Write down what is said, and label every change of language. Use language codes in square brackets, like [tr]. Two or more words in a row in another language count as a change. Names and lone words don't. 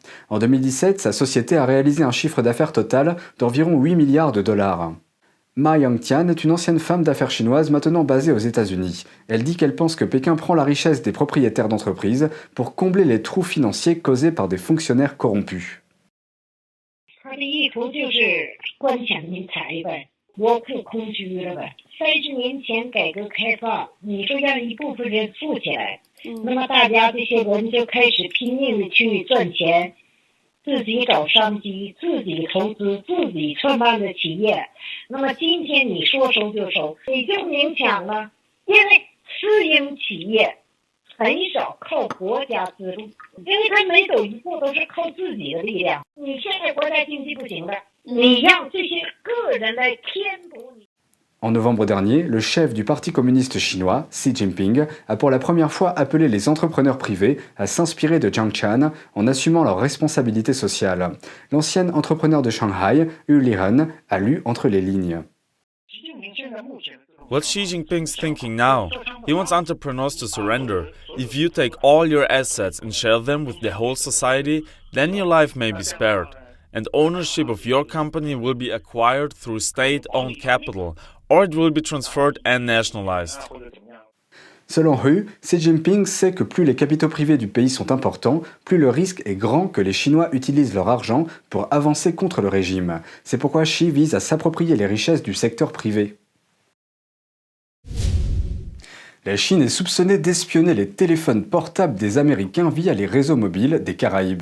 [fr] En 2017, sa société a réalisé un chiffre d'affaires total d'environ 8 milliards de dollars. Ma Yangtian est une ancienne femme d'affaires chinoise maintenant basée aux États-Unis. Elle dit qu'elle pense que Pékin prend la richesse des propriétaires d'entreprises pour combler les trous financiers causés par des fonctionnaires corrompus. [zh] 国库空虚了呗？30年前改革开放，你说让一部分人富起来，那么大家这些人就开始拼命的去赚钱，自己找商机，自己投资，自己创办的企业。那么今天你说收就收，你就勉强了，因为私营企业很少靠国家资助，因为他每走一步都是靠自己的力量。你现在国家经济不行了。 [fr] En novembre dernier, le chef du Parti communiste chinois, Xi Jinping, a pour la première fois appelé les entrepreneurs privés à s'inspirer de Jiang Jian en assumant leurs responsabilités sociales. L'ancienne entrepreneur de Shanghai, Yu Liren, a lu entre les lignes. [en] What's Xi Jinping's thinking now? He wants entrepreneurs to surrender. If you take all your assets and share them with the whole society, then your life may be spared. And ownership of your company will be acquired through state-owned capital, or it will be transferred and nationalized. [fr] Selon Hu, Xi Jinping sait que plus les capitaux privés du pays sont importants, plus le risque est grand que les Chinois utilisent leur argent pour avancer contre le régime. C'est pourquoi Xi vise à s'approprier les richesses du secteur privé. La Chine est soupçonnée d'espionner les téléphones portables des Américains via les réseaux mobiles des Caraïbes.